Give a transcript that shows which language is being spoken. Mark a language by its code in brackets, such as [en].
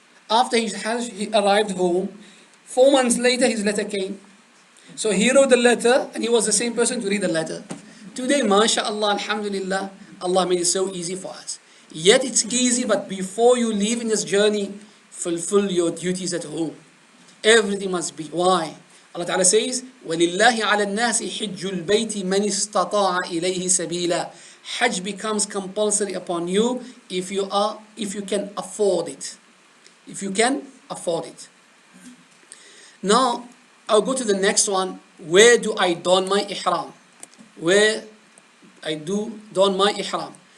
[en] After his Hajj, he arrived home. 4 months later, his letter came. So he wrote the letter, and he was the same person to read the letter. Today, mashallah, alhamdulillah, Allah made it so easy for us. Yet it's easy, but before you leave in this journey, fulfill your duties at home. Everything must be. Why? Allah Ta'ala says, [ar] وَلِلَّهِ عَلَى النَّاسِ حِجُّ الْبَيْتِ مَنِ اسْتَطَاعَ إِلَيْهِ سَبِيلًا. [en] Hajj becomes compulsory upon you if you can afford it. If you can afford it. Now, I'll go to the next one. Where do I don my ihram? Where I do don my ihram?